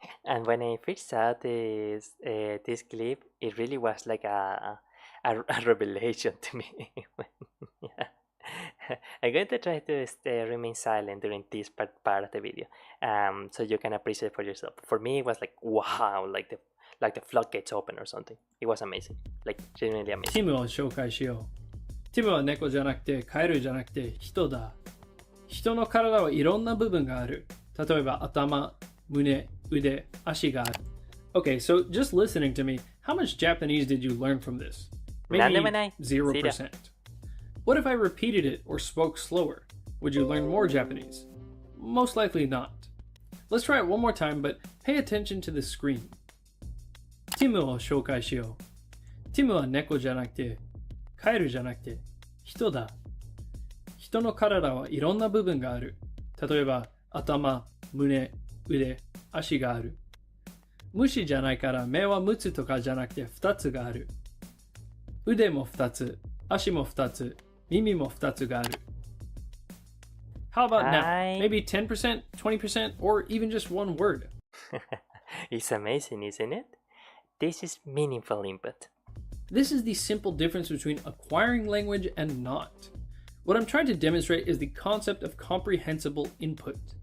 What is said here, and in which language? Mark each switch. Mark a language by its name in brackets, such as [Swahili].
[English] And when I first saw this clip, it really was like a revelation to me. Yeah. I'm going to try to remain silent during this part of the video, so you can appreciate for yourself. For me, it was like wow, like the floodgates open or something. It was amazing, like genuinely amazing. [Japanese] ティムを紹介しよう。ティムは猫じゃなくてカエルじゃなくて人だ。人の体はいろんな部分がある。例えば頭、胸、腕、足がある。 [English] Okay, so just listening to me, how much Japanese did you learn from this? Maybe 0%. What if I repeated it or spoke slower? Would you learn more Japanese? Most likely not. Let's try it one more time, but pay attention to the screen. [Japanese] ティムを紹介しよう。ティムは猫じゃなくて、カエルじゃなくて、人だ。人の体はいろんな部分がある。例えば、頭、胸、腕、足がある。虫じゃないから目は6つとかじゃなくて2つがある。腕も2つ、足も2つ、耳も2つがある。 [English] How about now? Maybe 10%, 20%, or even just one word. It's amazing, isn't it? This is meaningful input. This is the simple difference between acquiring language and not. What I'm trying to demonstrate is the concept of comprehensible input.